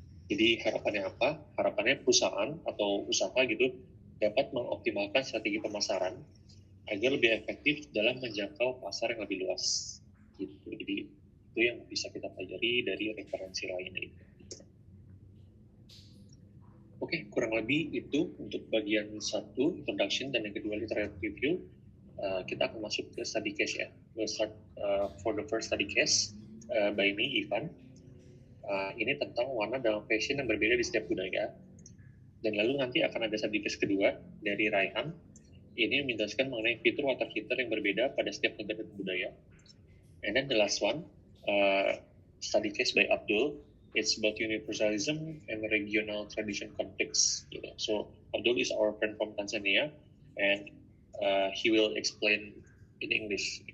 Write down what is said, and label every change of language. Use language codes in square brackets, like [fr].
[id] Jadi harapannya apa? Harapannya perusahaan atau usaha gitu dapat mengoptimalkan strategi pemasaran agar lebih efektif dalam menjangkau pasar yang lebih luas gitu. Jadi itu yang bisa kita pelajari dari referensi lain itu. Oke, kurang lebih itu untuk bagian satu, introduction, dan yang kedua, literary review. Kita akan masuk ke study case ya. [en] We'll start for the first study case by me, Ivan. [id] Ini tentang warna dalam fashion yang berbeda di setiap budaya. Dan lalu nanti akan ada study case kedua dari Raihan. Ini menjelaskan mengenai fitur water heater yang berbeda pada setiap negara dan budaya. [en] And then the last one, study case by Abdul. It's about universalism and regional tradition conflicts. So Abdul is our friend from Tanzania, and he will explain in English.